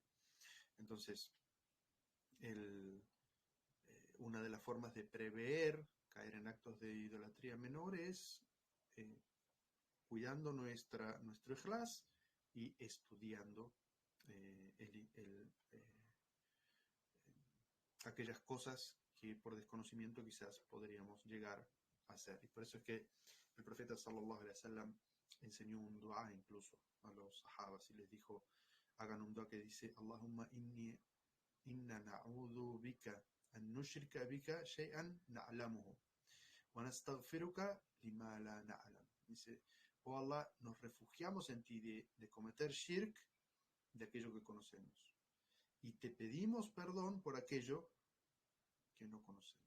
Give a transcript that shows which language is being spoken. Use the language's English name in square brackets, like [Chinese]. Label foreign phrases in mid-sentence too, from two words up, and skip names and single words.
[Spanish] Entonces, una de las formas de prever caer en actos de idolatría menor es cuidando nuestro ikhlas y estudiando aquellas cosas que por desconocimiento quizás podríamos llegar a hacer. Y por eso es que el profeta [Arabic] صلى الله عليه وسلم [Spanish] enseñó un dua incluso a los sahabas y les dijo, hagan un dua que dice, [Arabic] اللهم إنا نعوذ بك أن نشرك بك شيئا نعلمه ونستغفرك لما لا نعلم. [Spanish] Dice, oh Allah, nos refugiamos en ti de cometer shirk de aquello que conocemos, y te pedimos perdón por aquello que no conocemos.